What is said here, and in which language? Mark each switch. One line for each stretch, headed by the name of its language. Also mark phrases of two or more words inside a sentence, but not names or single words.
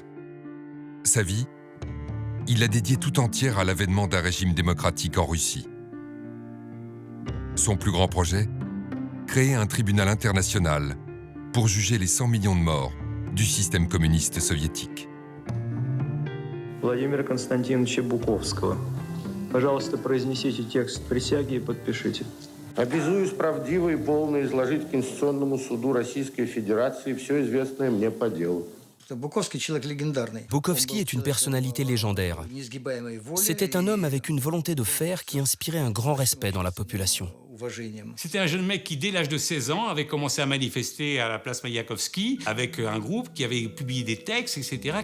French: Sa vie, il l'a dédiée tout entière à l'avènement d'un régime démocratique en Russie. Son plus grand projet, créer un tribunal international pour juger les 100 millions de morts du système communiste soviétique.
Russian: Владимира Константиновича Буковского. Пожалуйста, произнесите текст присяги и подпишите. Обязуюсь правдиво и полно изложить Конституционному суду Российской Федерации все известное мне по делу.
French: Bukovski est une personnalité légendaire. C'était un homme avec une volonté de fer qui inspirait un grand respect dans la population. C'était un jeune mec qui, dès l'âge de 16 ans, avait commencé à manifester à la place Mayakovsky avec un groupe qui avait publié des textes, etc.